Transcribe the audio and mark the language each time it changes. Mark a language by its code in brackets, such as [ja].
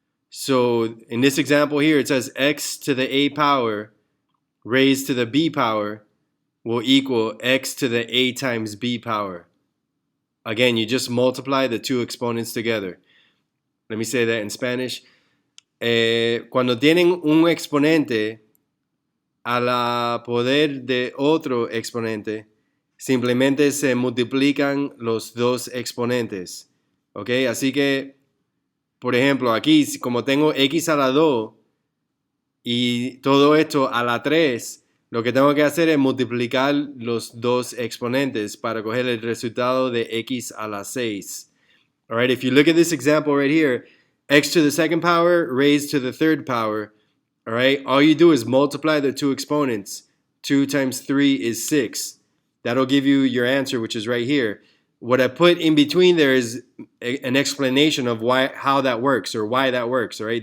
[en] So in this example here, it says x to the a power raised to the b power will equal x to the a times b power. Again, you just multiply the two exponents together. Let me say that in Spanish. [es] Cuando tienen un exponente a la poder de otro exponente, simplemente se multiplican los dos exponentes. ¿Ok? Así que, por ejemplo, aquí, como tengo x a la 2 y todo esto a la 3, lo que tengo que hacer es multiplicar los dos exponentes para coger el resultado de x a la 6. [en] All right, if you look at this example right here, x to the second power raised to the third power, all right, all you do is multiply the two exponents. 2 times 3 is 6. That'll give you your answer, which is right here. What I put in between there is an explanation of how that works or why that works, all right?